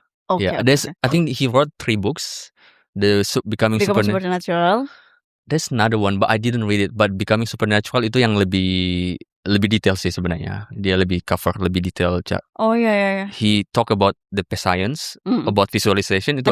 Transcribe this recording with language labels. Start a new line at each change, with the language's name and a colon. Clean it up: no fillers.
English: I think he wrote 3 books. The Becoming Supernatural. there's another one, but I didn't read it. But
Indonesian: Becoming Supernatural itu yang lebih detail sih sebenarnya. Dia lebih cover lebih detail. Oh ya.
English: He talk about the best science, about visualization itu